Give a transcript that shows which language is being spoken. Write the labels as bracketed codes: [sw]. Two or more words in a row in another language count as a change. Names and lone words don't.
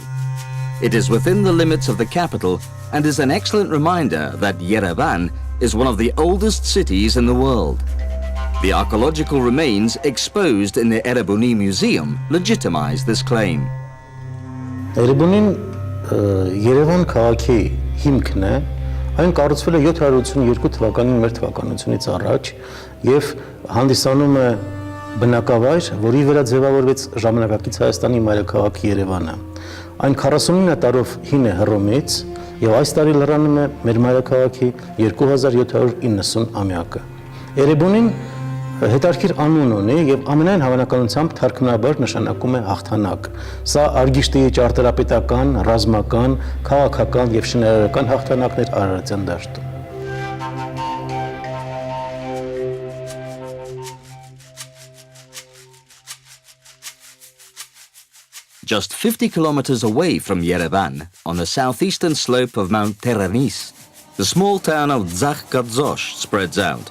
[en] It is within the limits of the capital and is an excellent reminder that Yerevan is one of the oldest cities in the world. The archaeological remains exposed in the Erebuni Museum legitimize this claim. [hy] Erebunin Yerevan քաղաքի հիմքն է, այն կառուցվել է 782 թվականին մեր թվականությունից առաջ եւ հանդիսանում է բնակավայր, որի վրա ձևավորվեց ժամանակակից Հայաստանի մայրաքաղաք Երևանը։ Այն 49 տարով հին է Հռոմից եւ այս տարի լրանում է մեր մայրաքաղաքի 2790-ամյակը։ Էրեբունին հետարքիր անուն ունի եւ ամենայն հավանականությամբ թարգմանաբար նշանակում է հաղթանակ։ Սա Արգիշտիի ճարտարապետական, ռազմական, քաղաքական եւ շինարարական հաղթանակներ Արարատյան դաշտում։ [en] Just 50 kilometers away from Yerevan, on the southeastern slope of Mount Teranis, the small town of Zakhkadzosh spreads out.